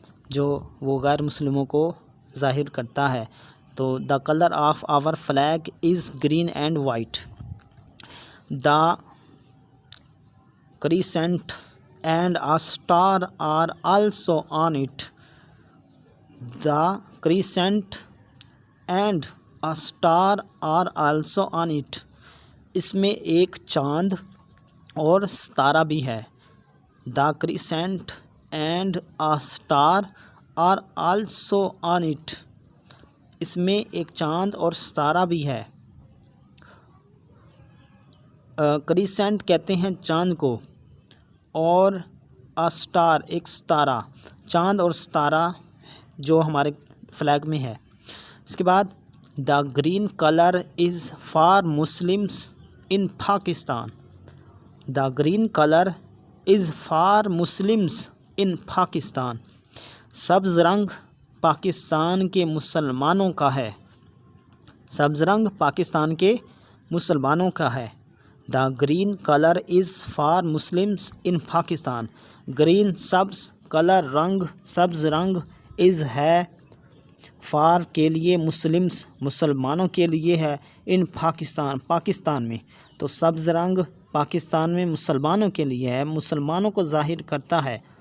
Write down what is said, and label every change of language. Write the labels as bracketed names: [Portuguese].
[Urdu] جو وہ غیر مسلموں کو ظاہر کرتا ہے۔ [English] تو the colour of our flag is green and white. The crescent and a star are also on it، the crescent and a star are also on it. [Urdu] اس میں ایک چاند اور ستارہ بھی ہے. [English] The crescent and a star are also on it. [Urdu] اس میں ایک چاند اور ستارہ بھی ہے. کریسنٹ کہتے ہیں چاند کو، اور اسٹار ایک ستارہ. چاند اور ستارہ جو ہمارے فلیگ میں ہے. اس کے بعد [English] The green colour is for Muslims in Pakistan. The green colour is for Muslims in Pakistan. [Urdu] سبز رنگ پاکستان کے مسلمانوں کا ہے. سبز رنگ پاکستان کے مسلمانوں کا ہے. [English] The green colour is for Muslims in Pakistan. [Urdu] Green سبز، کلر رنگ، سبز رنگ، از ہے، فار کے لیے، مسلمس مسلمانوں کے لیے ہے، [English] in Pakistan [Urdu] پاکستان میں. تو سبز رنگ پاکستان میں مسلمانوں کے لیے ہے، مسلمانوں کو ظاہر کرتا ہے.